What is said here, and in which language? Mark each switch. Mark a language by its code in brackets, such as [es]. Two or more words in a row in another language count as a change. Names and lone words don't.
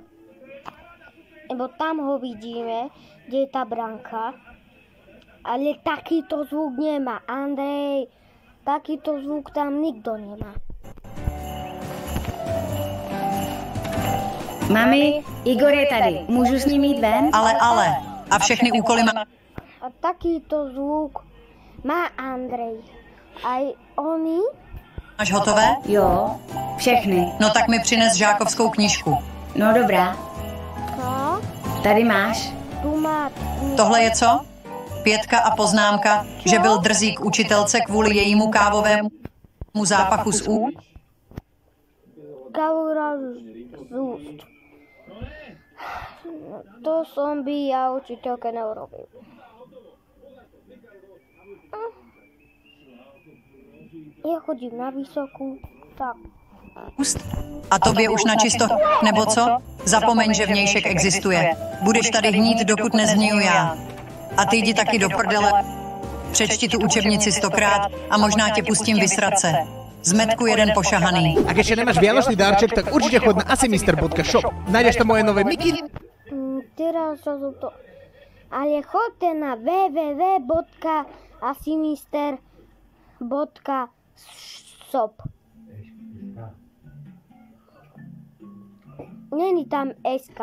[sk] Lebo tam ho vidíme, kde je tá branka. Ale takýto zvuk nemá. Andrej, takýto zvuk tam nikto nemá. [cs] mami, Igor je tady. Můžu s ním jít ven? Ale. A všechny úkoly má... [sk] A takýto zvuk má Andrej. Aj oni? Máš hotové? [cs] Jo, všechny. No tak mi přines žákovskou knížku. No dobrá, No, tady máš. tu má... Tohle je co? 5 a poznámka, že byl drzý k učitelce kvůli jejímu kávovému zápachu z úst. Kaura z úst. [sk] To som by ja učiteľke neurobil. Ja chodím na vysokú, tak. [cs] A tobě už načisto, nebo co? Zapomeň, že vnějšek existuje. Budeš tady hnít, dokud nezhniju já. A ty jdi taky do prdele. Přečti tu učebnici 100krát a možná tě pustím vysrat se. Zmetku jeden pošahaný. [sk] Ak ešte nemáš vianočný darček, tak určite chod na asimister.shop. Nájdeš tam moje nové miky. Teraz som to... Ale chodte na www.asimister.shop. [cs] Není tam SK.